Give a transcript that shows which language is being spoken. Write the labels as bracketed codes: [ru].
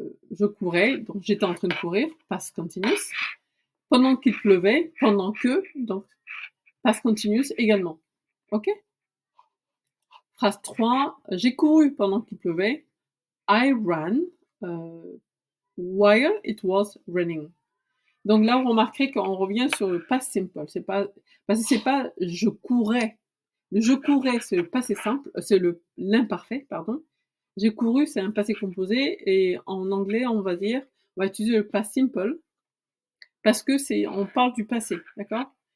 [fr] Je courais, donc j'étais en train de courir, past continuous, pendant qu'il pleuvait, pendant que, donc past continuous également. Ok? Phrase 3, j'ai couru pendant qu'il pleuvait. [en] I ran while it was raining. [fr] Donc là, vous remarquerez qu'on revient sur le past simple. C'est pas, parce que c'est pas je courais. Le je courais, c'est le passé simple, c'est l'imparfait, pardon. J'ai couru, c'est un passé composé, et en anglais, on va utiliser le past simple, parce que on parle du passé, d'accord?